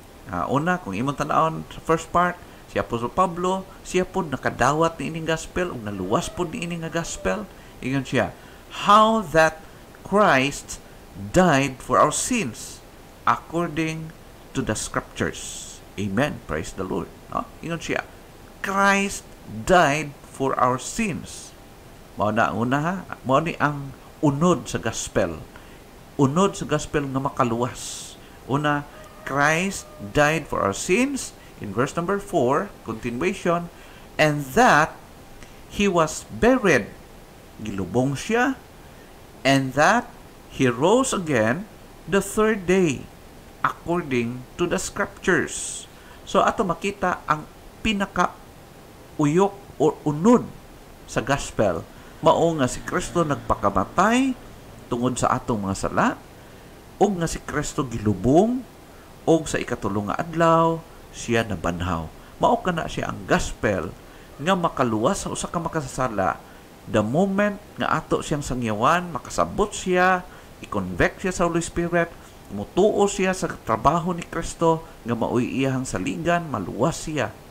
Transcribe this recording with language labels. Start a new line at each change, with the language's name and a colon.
Cebuano: Una, kung imong tan-awon sa first part, si Apostol Pablo, siya po nakadawat ni ining gospel, o naluwas po ni ining gospel. Ingon siya,
English: how that Christ died for our sins according to the scriptures. Amen. Praise the Lord. No? Ingon siya, Christ died for our sins.
Cebuano: Mao na una ha, mao ni ang unod sa gospel. Unod sa gospel nga makaluwas.
English: Una, Christ died for our sins. In verse number 4, continuation, and that He was buried.
Cebuano: Gilubong siya.
English: And that He rose again the third day, according to the scriptures.
Cebuano: So, ato makita ang pinaka-uyok o unod sa gospel. Mao nga si Kristo nagpakamatay tungod sa atong mga sala, o nga si Kristo gilubong, o sa ikatulong nga adlaw, siya nabanhaw. Mao kana siya ang gospel nga makaluwas sa usa ka makasasala the moment nga ato siyang sangyawan, makasabot siya, i-convect siya sa Holy Spirit, mutuo siya sa trabaho ni Kristo nga maoy iyang saligan, maluwas siya.